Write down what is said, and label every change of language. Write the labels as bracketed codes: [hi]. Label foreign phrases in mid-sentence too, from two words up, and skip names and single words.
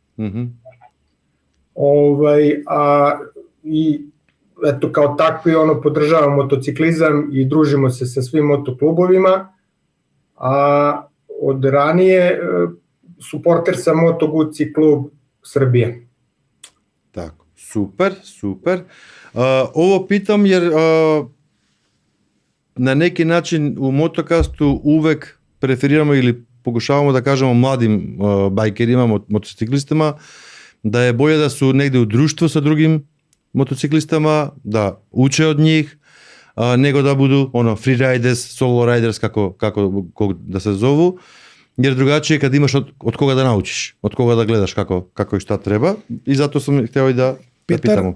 [sr] I eto kao takvi podržavamo motociklizam i družimo se sa svim motoklubovima, a od ranije suporter sam Moto Guzzi klub Srbije. Tako, super. Ovo pitam jer на неки начин у мотокасту увек преферираме или покушаваме да кажеме младим бајкерима, мотоциклистима, да е боље да су негде у друштво со другим мотоциклистама, да уче од нив, него да буду [en] freeriders, solo riders, [sr] како да се зову, jer другачије кога имаш од кога да научиш, од кога да гледаш како и шта треба, и затоа сум хтео и да питам.